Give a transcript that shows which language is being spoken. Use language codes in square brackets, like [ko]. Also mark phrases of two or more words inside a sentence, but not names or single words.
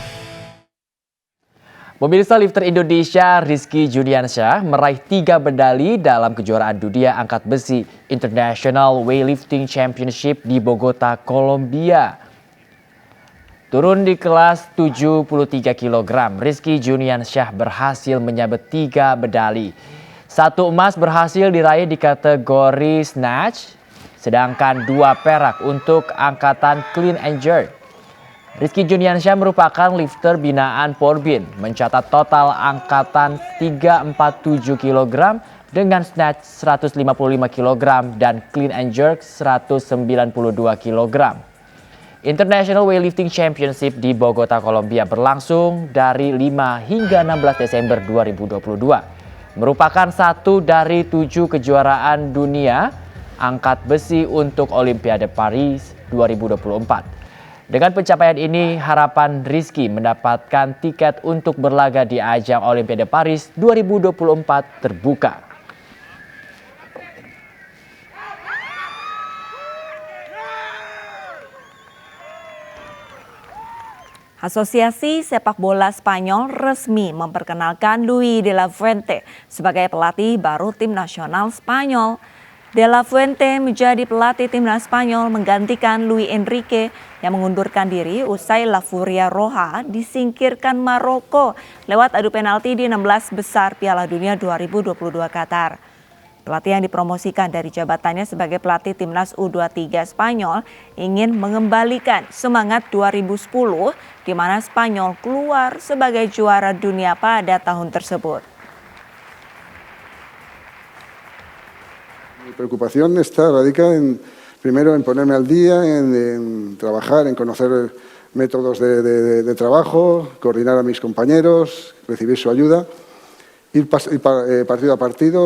[id] Pemirsa, lifter Indonesia Rizky Juniansyah meraih 3 medali dalam kejuaraan dunia angkat besi International Weightlifting Championship di Bogota, Kolombia. Turun di kelas 73 kg, Rizky Juniansyah berhasil menyabet 3 medali. 1 emas berhasil diraih di kategori snatch, sedangkan 2 perak untuk angkatan [en] clean and jerk. [id] Rizky Juniansyah merupakan lifter binaan Porbin, mencatat total angkatan 347 kg dengan snatch 155 kg dan [en] clean and jerk [id] 192 kg. International Weightlifting Championship di Bogota, Kolombia berlangsung dari 5 hingga 16 Desember 2022. Merupakan satu dari 7 kejuaraan dunia angkat besi untuk Olimpiade Paris 2024. Dengan pencapaian ini, harapan Rizky mendapatkan tiket untuk berlaga di ajang Olimpiade Paris 2024 terbuka. Asosiasi Sepak Bola Spanyol resmi memperkenalkan Luis de la Fuente sebagai pelatih baru tim nasional Spanyol. De la Fuente menjadi pelatih timnas Spanyol menggantikan Luis Enrique yang mengundurkan diri usai La Furia Roja disingkirkan Maroko lewat adu penalti di 16 besar Piala Dunia 2022 Qatar. Pelatih yang dipromosikan dari jabatannya sebagai pelatih timnas U23 Spanyol ingin mengembalikan semangat 2010 di mana Spanyol keluar sebagai juara dunia pada tahun tersebut. [es] Mi preocupación radica primero en ponerme al día, en trabajar, en conocer métodos de trabajo, coordinar a mis compañeros, recibir su ayuda, ir partido a partido.